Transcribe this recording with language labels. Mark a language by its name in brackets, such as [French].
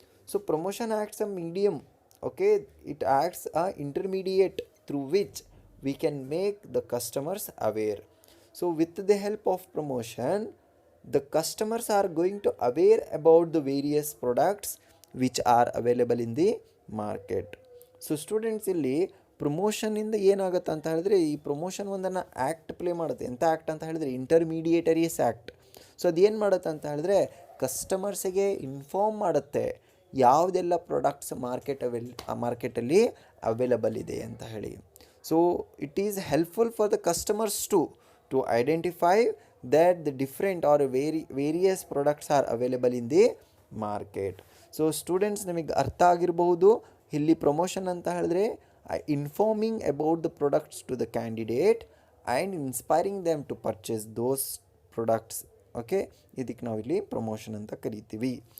[English] So promotion acts a medium, okay, it acts a intermediate through which we can make the customers aware. So with the help of promotion, the customers are going to aware about the various products which are available in the market. [Kannada] So students ಇಲ್ಲಿ ಪ್ರಮೋಷನಿಂದ ಏನಾಗುತ್ತೆ ಅಂತ ಹೇಳಿದ್ರೆ, ಈ promotion ಒಂದನ್ನು act play ಮಾಡುತ್ತೆ. ಎಂಥ act ಅಂತ ಹೇಳಿದ್ರೆ ಇಂಟರ್ಮೀಡಿಯೇಟರೀಸ್ ಆ್ಯಕ್ಟ್. ಸೊ ಅದೇನು ಮಾಡುತ್ತೆ ಅಂತ ಹೇಳಿದ್ರೆ ಕಸ್ಟಮರ್ಸಿಗೆ ಇನ್ಫಾರ್ಮ್ ಮಾಡುತ್ತೆ ಯಾವುದೆಲ್ಲ ಪ್ರಾಡಕ್ಟ್ಸ್ ಮಾರ್ಕೆಟಲ್ಲಿ ಅವೈಲಬಲ್ ಇದೆ ಅಂತ ಹೇಳಿ. [English] So it is helpful for the customers to identify that the different or various products are available in the market. [Kannada] So students ನಿಮಗೆ ಅರ್ಥ ಆಗಿರಬಹುದು. ಇಲ್ಲಿ ಪ್ರಮೋಷನ್ ಅಂತ ಹೇಳಿದ್ರೆ [English] Informing about the products to the candidate and inspiring them to purchase those products. [Kannada] Okay, ಇದಕ್ಕೆ ನಾವಿಲ್ಲಿ promotion ಅಂತ ಕರಿತೀವಿ.